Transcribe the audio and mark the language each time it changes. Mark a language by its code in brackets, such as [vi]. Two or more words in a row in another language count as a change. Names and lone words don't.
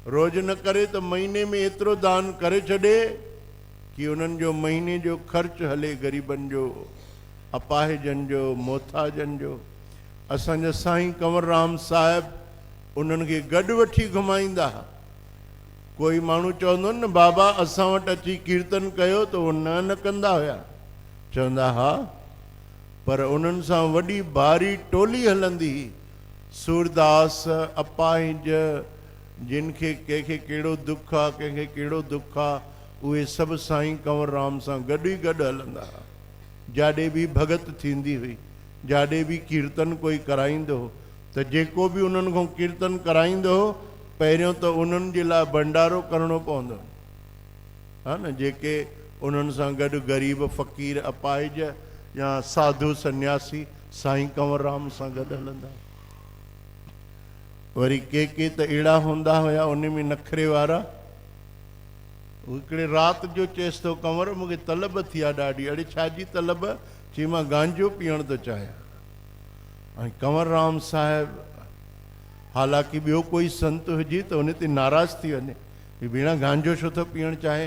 [sd] रोज न करे त महीने में एतिरो दान करे छॾे कि उन्हनि जो महीने जो ख़र्च हले, ग़रीबनि जो, अपाहिजनि जो, मोथाजनि जो। असांजा साईं कंवरराम साहिब उन्हनि खे गॾु वठी घुमाईंदा। कोई माण्हू चवंदो न बाबा असां वटि अची कीर्तन कयो, त उहो न कंदा हुया। चवंदा हा, पर उन्हनि सां वॾी भारी टोली हलंदी हुई। सूरदास, अपाहिज, जिन खे कंहिंखे कहिड़ो दुख आहे, कंहिंखे कहिड़ो दुख आहे, उहे सभु साईं कंवरराम सां गॾु ई गॾु हलंदा हुआ। जाॾे बि भगत थींदी हुई, जाॾे बि कीर्तन कोई कराईंदो हो, त जेको बि उन्हनि खां कीर्तन कराईंदो हो, पहिरियों त उन्हनि जे लाइ भंडारो करिणो पवंदो, हा न। जेके उन्हनि सां गॾु ग़रीब, फ़क़ीर, अपाहिज या साधु सन्यासी साईं कंवरराम सां गॾु हलंदा। वरी के त अहिड़ा हूंदा हुया उन में नखरे वारा। हिकिड़े राति जो चएसि थो, कंवर मूंखे तलब थी आहे ॾाढी। अड़े छाजी तलब? चई मां गांजो पीअण थो चाहियां। ऐं कंवरराम साहिबु, हालांकि ॿियो कोई संत हुजे त उन ते नाराज़ थी वञे, ही भेण गांजो छो थो पीअणु चाहे।